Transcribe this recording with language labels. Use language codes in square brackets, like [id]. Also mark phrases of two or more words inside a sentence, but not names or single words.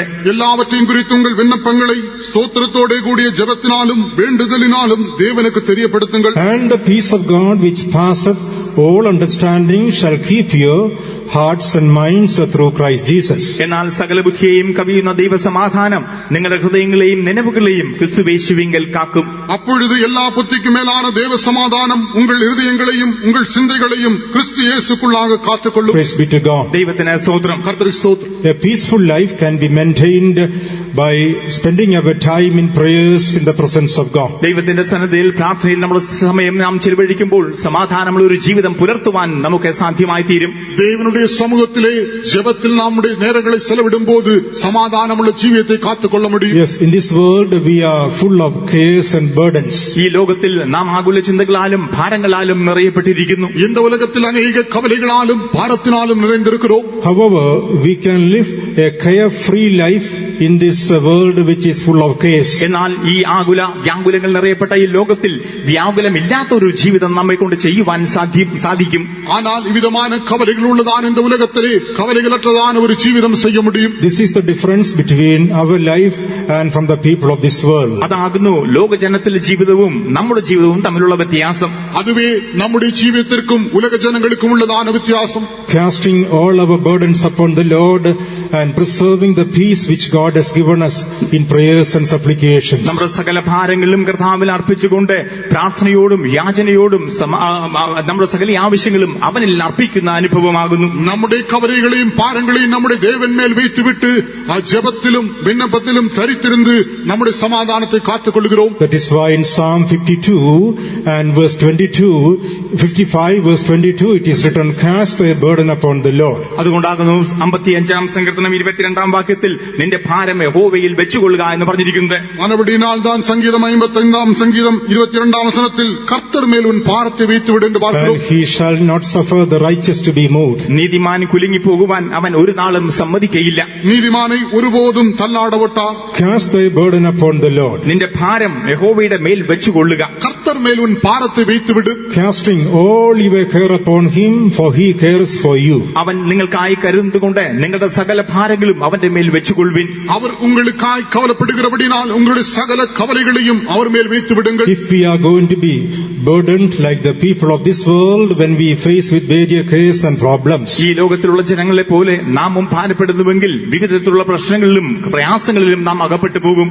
[ta] எல்லாவற்றையும் குறித்து உங்கள் விண்ணப்பங்களை ஸ்தோத்திரத்தோட கூடிய ஜெபத்தினாலும் வேண்டுதலினாலும் தேவனுக்கு தெரியப்படுத்துங்கள். [en] And the peace of God which passeth all understanding shall keep your hearts and minds through Christ Jesus. [ml] എന്നാൽ സകല ബുദ്ധിയെയും കവിയുന്ന ദൈവസമാധാനം നിങ്ങളുടെ ഹൃദയങ്ങളെയും നിലവുകളെയും ക്രിസ്തുവേശുവിങ്കൽ കാക്കും. [ta] அப்பொழுது எல்லா புத்திக்கு மேலான தேவ சமாதானம் உங்கள் இருதயங்களையும் உங்கள் சிந்தைகளையும் கிறிஸ்து இயேசுக்குள்ளாக காத்துக்கொள்ளும். [en] Praise be to God. [ml] ദൈവത്തിന് സ്തോത്രം. [ta] கர்த்தருக்கு ஸ்தோத்திரம். [en] A peaceful life can be maintained by spending our time in prayers in the presence of God. [ml] ദൈവത്തിന്റെ സന്നിധിയിൽ പ്രാർത്ഥനയിൽ നമ്മുടെ സമയം നാം ചെലവഴിക്കുമ്പോൾ സമാധാനമുള്ള ഒരു ജീവിതം പുലർത്തുവാൻ നമുക്ക് സാധ്യമായി തീരും. [ta] தேவனுடைய சமூகத்திலே ஜெபத்தில் நம்முடைய நேரங்களை செலவிடும்போது சமாதானமுள்ள ஜீவியத்தை காத்துக்கொள்ள முடியும். [en] Yes, in this world we are full of cares and burdens. [ml] ഈ ലോകത്തിൽ നാം ആകുല ചിന്തകളാലും ഭാരങ്ങളാലും നിറയപ്പെട്ടിരിക്കുന്നു. [ta] இந்த உலகத்தில் அநேக கவலைகளாலும் பாரத்தினாலும் நிறைந்திருக்கிறோம். [en] However, we can live a carefree life in this world which is full of cares. [ml] എന്നാൽ ഈ ആകുല വ്യാകുലങ്ങൾ നിറയപ്പെട്ട ഈ ലോകത്തിൽ വ്യാകുലമില്ലാത്ത ഒരു ജീവിതം നമ്മെ കൊണ്ട് ചെയ്യുവാൻ സാധിക്കും. [ta] ஆனால் இவ்விதமான கவலைகள் உள்ளதான இந்த உலகத்திலே கவலைகளற்றதான ஒரு ஜீவிதம் செய்ய முடியும். [en] This is the difference between our life and from the people of this world. [ml] അതാകുന്നു ലോകജനത്തിലെ ജീവിതവും നമ്മുടെ ജീവിതവും തമ്മിലുള്ള വ്യത്യാസം. [ta] அதுவே நம்முடைய ஜீவியத்திற்கும் உலக ஜனங்களுக்கும் உள்ளதான வித்தியாசம். [en] Casting all our burdens upon the Lord and preserving the peace which God has given us in prayers and supplications. [ml] നമ്മുടെ സകല ഭാരങ്ങളിലും കർത്താവിൽ അർപ്പിച്ചുകൊണ്ട് പ്രാർത്ഥനയോടും യാചനയോടും നമ്മുടെ സകല ആവശ്യങ്ങളും അവനിൽ അർപ്പിക്കുന്ന അനുഭവമാകുന്നു. [ta] நம்முடைய கவலைகளையும் பாரங்களையும் நம்முடைய தேவன் மேல் வைத்துவிட்டு ஜெபத்திலும் விண்ணப்பத்திலும் தரித்திருந்து நம்முடைய சமாதானத்தை காத்துக் கொள்கிறோம். [en] That is why in Psalm 52 and verse 22, 55 verse 22 it is written, cast thy burden upon the Lord. [ml] അതുകൊണ്ടാകുന്നു 55-ാം സങ്കീർത്തനം 22-ാം വാക്യത്തിൽ നിന്റെ ഭാരം യഹോവയിൽ വെച്ചുകൊള്ളുക എന്ന് പറഞ്ഞിരിക്കുന്നത്. [ta] ஆனபடியினால் தான் சங்கீதம் 55-ஆம் சங்கீதம் 22-ஆம் வசனத்தில் கர்த்தர் மேல் உன் பாரத்தை வைத்துவிடு என்று பார்க்கிறோம். [en] And he shall not suffer the righteous to be moved. [ml] നീതിമാൻ കുലുങ്ങിപ്പോകുവാൻ അവൻ ഒരു നാളും സമ്മതിക്കയില്ല. [ta] நீதிமானை ஒருபோதும் தள்ளாட விட்டார். [en] Cast thy burden upon the Lord. [ml] നിന്റെ ഭാരം യഹോവയുടെ മേൽ വെച്ചുകൊള്ളുക. [ta] கர்த்தர் மேல் உன் பாரத்தை வைத்துவிடு. [en] Casting all your care upon him, for he cares for you. [ml] അവൻ നിങ്ങൾക്കായി കരുതുകൊണ്ട് നിങ്ങളുടെ സകല ഭാരങ്ങളും അവന്റെ മേൽ വെച്ചുകൊള്ളുവിൻ. [ta] அவர் உங்களுக்காய் கவலைப்படுகிறபடினால் உங்களுடைய சகல கவலைகளையும் அவர் மேல் வைத்து விடுங்கள். [en] If we are going to be burdened like the people of this world when we face with various cares and problems, [ml] ഈ ലോകത്തിലുള്ള ജനങ്ങളെ പോലെ നാമും ഭാരപ്പെടുന്നുവെങ്കിൽ വിവിധത്തിലുള്ള പ്രശ്നങ്ങളിലും പ്രയാസങ്ങളിലും നാം അകപ്പെട്ടു പോകും.